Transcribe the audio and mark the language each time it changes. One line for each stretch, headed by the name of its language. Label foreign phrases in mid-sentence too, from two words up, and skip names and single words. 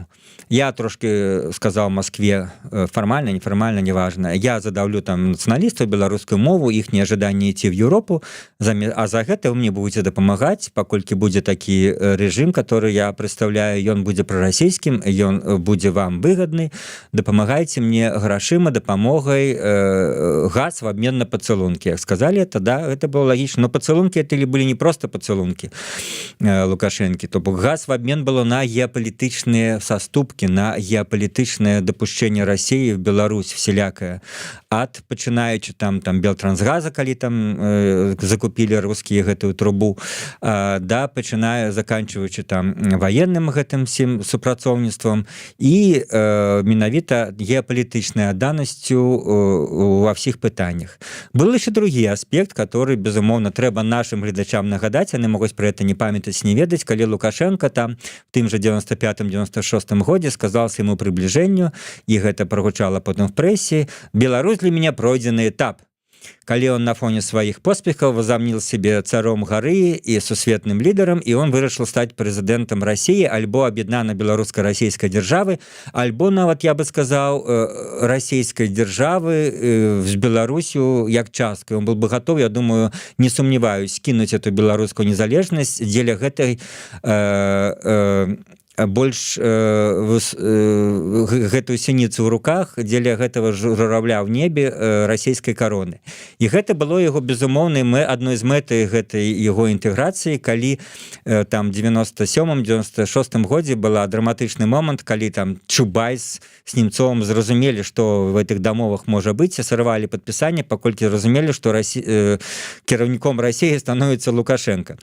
Belarusian: Я трошки сказаў Москве, фармальна, нефармальна, неважна, я задаўлю там нацыяналістаў беларускую мову, іхнія жаданні ісці в Европу, а за гэта вы мне будете дапамагаць, паколькі будзе такі рэжым, который я прадстаўляю, ён будзе прарасійскім, ён будзе вам выгадны, дапамагайце мне грашыма, дапамогай, газ в обмен на пацалункі.
Russian: Сказали это, да, это было логично, но пацалункі это были не просто пацалункі.
Belarusian: Лукашэнкі. То бок газ в обмен было на геапалітычныя саступкі, на геапалітычнае дапушчэнне России в Беларусь всялякае. Ад пачынаючы там Белтрансгаза, калі там закупілі рускія гэтую трубу, да пачынае заканчваючы там военным гэтым всім супрацоўніцтвам і менавіта геапалітычнай адданасцю ва ўсіх пытаннях. Был еще другі аспект, который, безумоўна, трэба нашим гледачам нагадаць, яны могуць про это не памятаць, не ведаць, калі Лукашенко там в тым же 95-96 годзе сказал свайму приближенню, і гэта прогучала потом в прессе:
Russian: «Беларусь для меня пройденный этап».
Belarusian: Калі он на фоне сваіх поспехаў
Russian: возомнил себе царом
Belarusian: гары і сусветным лідарам, і он вырашыў стаць прэзідэнтам России альбо аб'яднана беларуска-расійскай дзяржавы, альбо нават, я бы сказаў, расійскай дзяржавы з Беларусю як часткай. Он был бы готов, я думаю, не сумневаюсь, скінуць эту беларускую незалежнасць дзеля гэтай больш гэтую сініцу ў руках, дзеля гэтага журавля ў небе расійскай кароны. І гэта было яго безумоўнай адной з мэтай гэтай яго інтэграцыі, калі там 97-96 годзе была драматычны момант, калі там Чубайс з Немцовым зразумелі, што в гэтых дамовах можа быць, сарвалі падпісанне, паколькі зразумелі, што кіраўніком России становіцца Лукашенко.